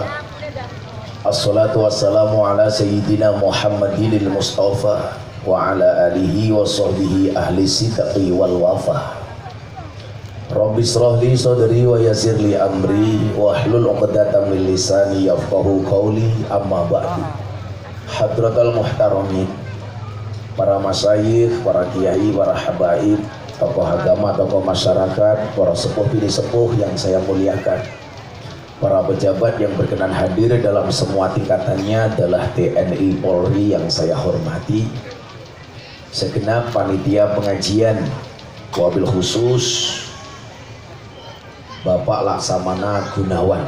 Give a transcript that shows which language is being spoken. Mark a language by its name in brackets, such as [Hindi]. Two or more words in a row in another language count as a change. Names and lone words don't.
[Arabic] والصلاة والسلام على سيدنا محمد المصطفى وعلى آله وصحبه أهل الصدق والوفاء. رب اشرح لي صدري ويسر لي أمري واحلل عقدة من لساني يفقهوا قولي، أما بعد. حضرة المحترمين, [Indonesian] para masyayikh, para kiai, para habaib, tokoh agama, tokoh masyarakat, para sepuh pilih sepuh yang saya muliakan, para pejabat yang berkenan hadir dalam semua tingkatannya adalah TNI Polri yang saya hormati, segenap panitia pengajian, [Arabic] وبالخصوص [Indonesian] Bapak Laksamana Gunawan.